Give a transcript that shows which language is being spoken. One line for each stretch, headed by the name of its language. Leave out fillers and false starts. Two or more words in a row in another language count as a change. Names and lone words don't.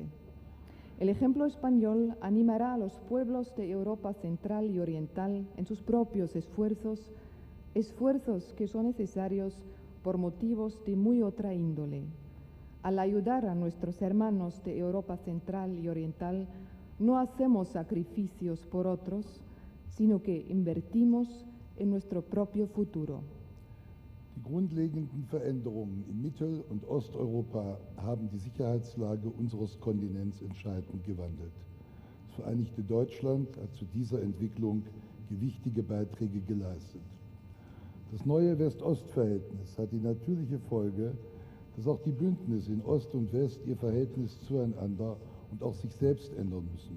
Spanish: El ejemplo español animará a los pueblos de Europa Central y Oriental en sus propios esfuerzos que son necesarios por motivos de muy otra índole. Al ayudar a nuestros hermanos de Europa Central y Oriental, no hacemos sacrificios por otros, sino que invertimos en nuestro propio futuro.
German: Die grundlegenden Veränderungen in Mittel- und Osteuropa haben die Sicherheitslage unseres Kontinents entscheidend gewandelt. Das Vereinigte Deutschland hat zu dieser Entwicklung gewichtige Beiträge geleistet. Das neue West-Ost-Verhältnis hat die natürliche Folge, dass auch die Bündnisse in Ost und West ihr Verhältnis zueinander und auch sich selbst ändern müssen.